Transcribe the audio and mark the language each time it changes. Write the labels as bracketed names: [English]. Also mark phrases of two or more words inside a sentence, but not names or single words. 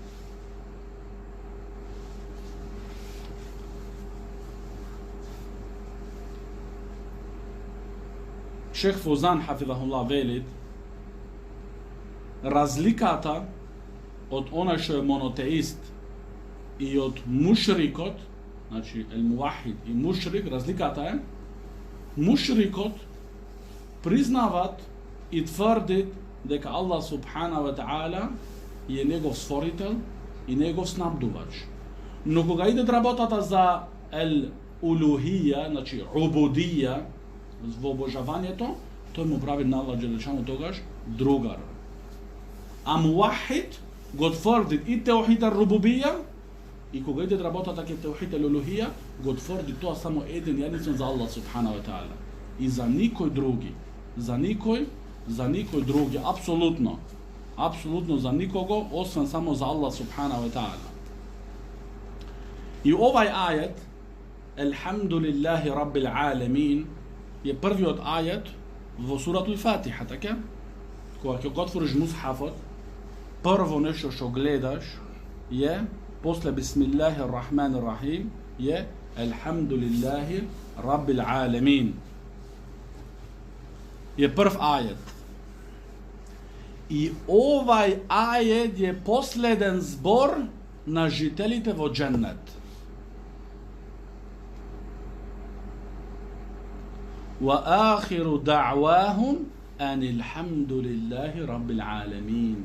[Macedonian] Шейх Фузан хафидахуллах велит, разликата од онај што е монотеист и од мушрикот, значи [Arabic] الموحد [Macedonian] и мушрик, разликата е, мушрикот признават и тврдит дека [Arabic] الله سبحانه وتعالى [Macedonian] е негов створител и негов снабдувач. Но кога иде работата за [Arabic] الألوهية, [Macedonian] значи убудија, во обожавањето, тој му прави на [Arabic] الله جل شأنه [Macedonian] тогаш другар. А мувахид го тврди и [Arabic] توحيد الربوبية, [Macedonian] и кога иде работата ке [Arabic] توحيد الألوهية, [Macedonian] го тврди тоа само еден единствен за [Arabic] الله سبحانه وتعالى. [Macedonian] И за никој други. За никој други, апсолутно за никого, освен само за [Arabic] الله سبحانه وتعالى. [Macedonian] И овај ајет, [Arabic] الحمد لله رب العالمين, [Macedonian] е првиот ајет во суратул Фатиха, така? Кога ќе го отвориш мусхафот, прво нешто што гледаш е, после [Arabic] بسم الله الرحمن الرحيم, [Macedonian] е [Arabic] الحمد لله رب العالمين. [Macedonian] Е прв ајет. И овај ајет е последен збор на жителите во џеннет. [Arabic] وآخر دعواهم أن الحمد لله رب العالمين.